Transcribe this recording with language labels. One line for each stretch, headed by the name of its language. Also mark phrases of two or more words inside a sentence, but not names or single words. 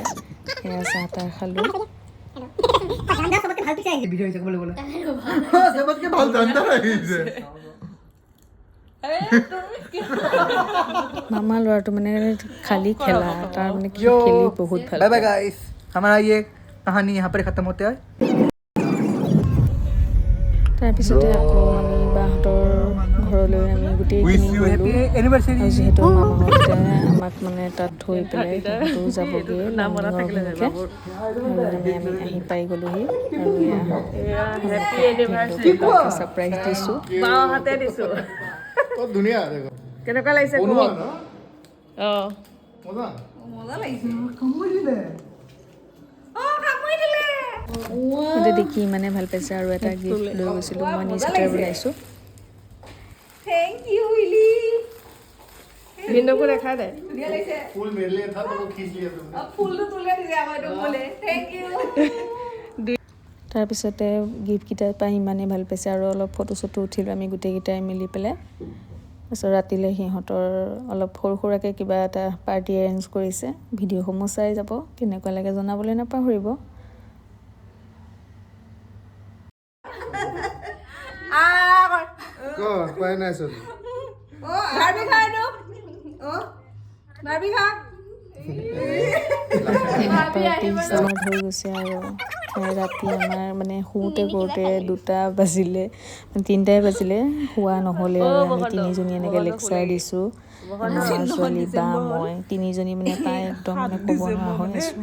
Assamese: সেয়া চাহ তাহ খালোঁ। মামা ল'ৰাটো মানে খালি খেলা, তাৰ মানে খেলি বহুত ভাল পায়।
Hindi: गाइस, हमारा ये कहानी यहाँ पर खत्म होता है।
Assamese: তাৰপিছতে আকৌ আমি বাহঁতৰ ঘৰলৈ আমি গোটেইখিনি গ'লোঁ। আৰু যিহেতু মামাহঁতে আমাক মানে তাত থৈ পেলাই সিহঁতো যাবগৈ লামডিঙৰ অভিমুখে, আৰু আমি আহি পাই গ'লোহি। আৰু ছাৰপ্ৰাইজ দিছোঁ। কেনেকুৱা লাগিছে সিহঁতে দেখি ইমানে ভাল পাইছে। আৰু এটা গিফ্ট লৈ গৈছিলোঁ, মই নিজ হাতেৰে বনাইছোঁ।
English: thank you
Hindi: इली बिंदु को देखा दे फूल मेरे लिए था तो वो खींच लिया तुमने। अब फूल तो तुले दिया मैं तो बोले
English: thank you.
Assamese: তাৰপিছতে গিফ্টকেইটা পাই ইমানেই ভাল পাইছে আৰু অলপ ফটো চটো উঠিলোঁ আমি গোটেইকেইটাই মিলি পেলাই। তাৰপিছত ৰাতিলৈ সিহঁতৰ অলপ সৰু সুৰাকৈ কিবা এটা
English: party arrange
Assamese: কৰিছে। ভিডিঅ'সমূহ চাই যাব, কেনেকুৱা লাগে জনাবলৈ নাপাহৰিব।
Marathi: पाय नाही सर
Hindi: भाभी खा दो भाभी खा
Assamese: পাৰ্টি ষ্টাৰ্ট হৈ গৈছে আৰু ৰাতি আমাৰ মানে শুওঁতে কৰোঁতে 2টা বাজিলে, 3টাই বাজিলে, শোৱা নহ'লে। আৰু আমি 3জনী এনেকৈ লেকচাৰ দিছোঁ, আমাৰ ছোৱালী বা মই 3জনী মানে তাই একদম মানে ক'ব নোৱাৰা হৈ আছোঁ।